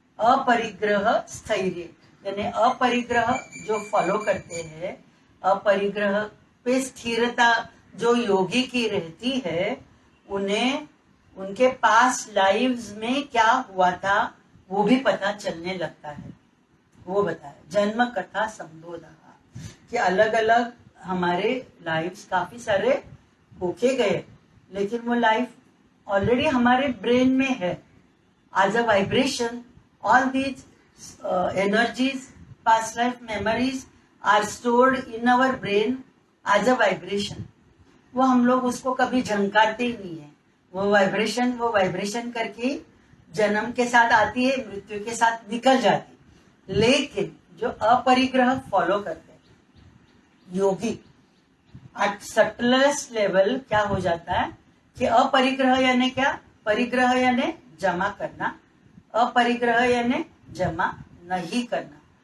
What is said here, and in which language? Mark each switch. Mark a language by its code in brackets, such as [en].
[hi] अपरिग्रह स्थैर्य यानी अपरिग्रह जो फॉलो करते हैं, अपरिग्रह पे स्थिरता जो योगी की रहती है, उन्हें उनके पास लाइव्स में क्या हुआ था वो भी पता चलने लगता है। वो बताया जन्म कथा संबोध कि अलग अलग हमारे लाइव्स काफी सारे होके गए, लेकिन वो लाइफ ऑलरेडी हमारे ब्रेन में है [en] As a vibration. All these energies, past life memories are stored in our brain as a vibration। [hi] वो हम लोग उसको कभी झंकारते ही नहीं है। वो वाइब्रेशन करके जन्म के साथ आती है, मृत्यु के साथ निकल जाती है। लेकिन जो अपरिग्रह फॉलो करते हैं योगी [en] at subtlest level [hi] क्या हो जाता है कि अपरिग्रह यानी क्या, परिग्रह यानी जमा करना, अपरिग्रह यानी जमा नहीं करना।